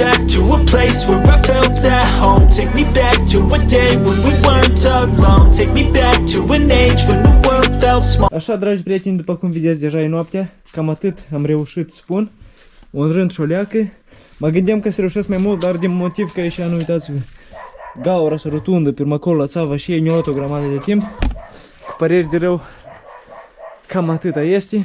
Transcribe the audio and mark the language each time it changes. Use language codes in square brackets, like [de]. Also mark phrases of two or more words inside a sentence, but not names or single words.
[en] to a place where I felt at home. Take me back to a day when we weren't alone. Take me back to an age when the world felt small. [ro] Așa, dragi prieteni, după cum vedeți, deja e noaptea. Cam atât am reușit să spun. Un rând și o leacă. Mă gândeam că să reușesc mai mult, dar din motiv că ieșea, nu uitați-vă, gaura să rotundă pe urmă acolo la țava și ei ne-au luat o grămadă de timp. Cu păreri de rău, cam atâta este.